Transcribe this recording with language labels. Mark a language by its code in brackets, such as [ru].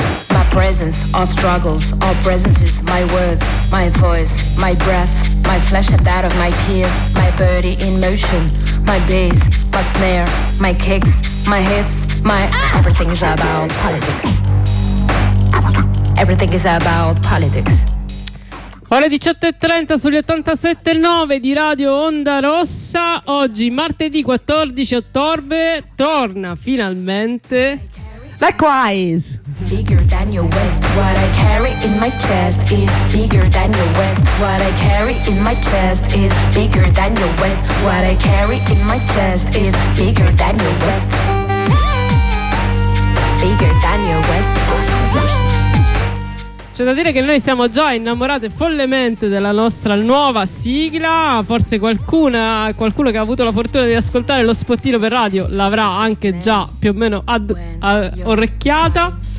[en] My presence, our struggles, our presences, my words, my voice, my breath, my flesh and that of my peers, my body in motion, my bass, my snare, my kicks, my hits, my everything's about politics. Everything is about politics. [it] Ore 18.30 sugli 87.9 di Radio Onda Rossa. Oggi martedì 14 ottobre torna finalmente [en] Likewise. Bigger than your West, what I carry in my chest is bigger than your West, what I carry in my chest is bigger than your West, what I carry in my chest is bigger than your West. Bigger than your West. [it] C'è da dire che noi siamo già innamorate follemente della nostra nuova sigla. Forse qualcuno che ha avuto la fortuna di ascoltare lo spottino per radio l'avrà anche già più o meno orecchiata.